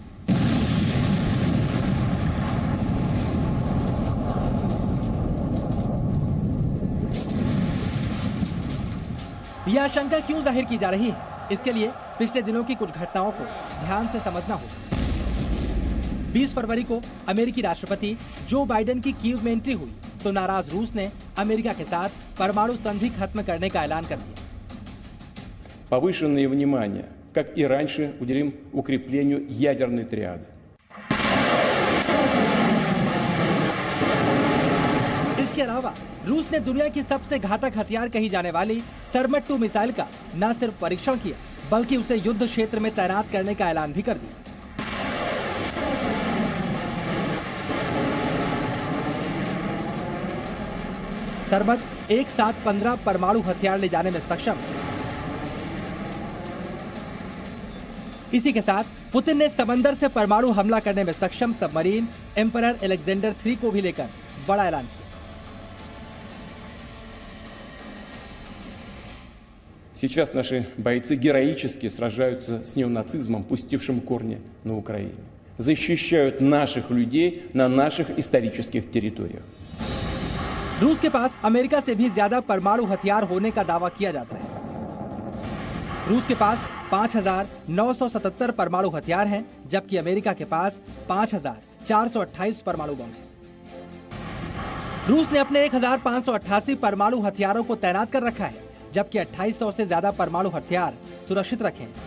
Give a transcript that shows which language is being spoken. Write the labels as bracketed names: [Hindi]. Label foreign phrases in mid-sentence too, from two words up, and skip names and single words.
[Hindi] यह आशंका क्यों जाहिर की जा रही है? इसके लिए पिछले दिनों की कुछ घटनाओं को ध्यान से समझना होगा। 20 फरवरी को अमेरिकी राष्ट्रपति जो बाइडेन की कीव में एंट्री हुई तो नाराज रूस ने अमेरिका के साथ परमाणु संधि खत्म करने का ऐलान कर दिया। [Russian] Повышенное внимание, как и раньше, уделим укреплению ядерной триады. [Hindi] इसके अलावा रूस ने दुनिया की सबसे घातक हथियार कही जाने वाली सरमट 2 मिसाइल का न सिर्फ परीक्षण किया बल्कि उसे युद्ध क्षेत्र में तैनात करने का ऐलान भी कर दिया। सरबत एक साथ 15 परमाणु हथियार ले जाने में सक्षम। इसी के साथ पुतिन ने समंदर से परमाणु हमला करने में सक्षम सबमरीन एम्परर अलेक्जेंडर 3 को भी लेकर बड़ा ऐलान किया। [Russian] Сейчас наши бойцы героически сражаются с неонацизмом, пустившим корни на Украине. Защищают наших людей на наших исторических территориях. [Hindi] रूस के पास अमेरिका से भी ज्यादा परमाणु हथियार होने का दावा किया जाता है। रूस के पास 5,977 परमाणु हथियार हैं, जबकि अमेरिका के पास 5,428 परमाणु बम हैं। रूस ने अपने 1,588 परमाणु हथियारों को तैनात कर रखा है, जबकि 2800 से ज्यादा परमाणु हथियार सुरक्षित रखे हैं।